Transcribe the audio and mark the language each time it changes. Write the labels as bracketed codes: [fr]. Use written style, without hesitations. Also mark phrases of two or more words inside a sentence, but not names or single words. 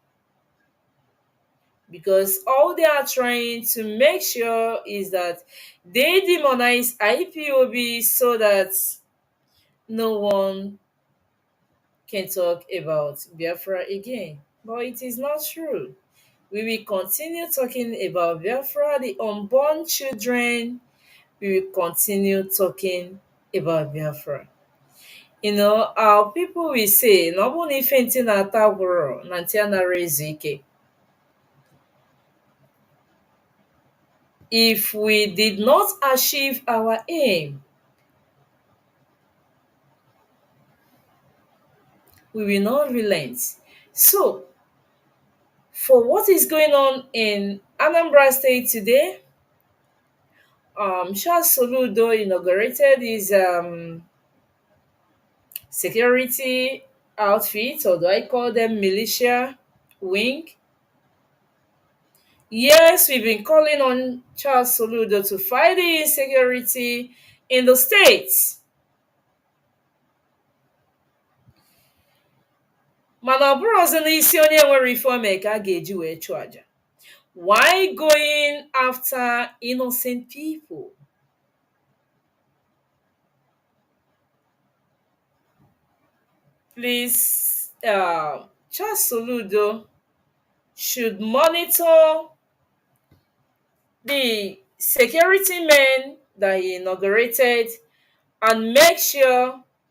[en] Because all they are trying to make sure is that they demonize IPOB so that no one can talk about Biafra again. But it is not true. We will continue talking about Biafra, the unborn children. We will continue talking about Biafra. You know, our people will say, "No one [ig] ife ntị na-ata gwụrụ na ntị anara ezu ike." [en] If we did not achieve our aim, we will not relent. So, for what is going on in Anambra State today, Charles Soludo inaugurated his security outfit, or do I call them militia wing? Yes, we've been calling on Charles Soludo to fight the insecurity in the states. [ig] Mana ọ bụrụzi n'isi onye nwere ife ome ka a ga-eji wee chụọ aja. [en] Why going after innocent people? Please, Charles Soludo should monitor the security men that he inaugurated and make sure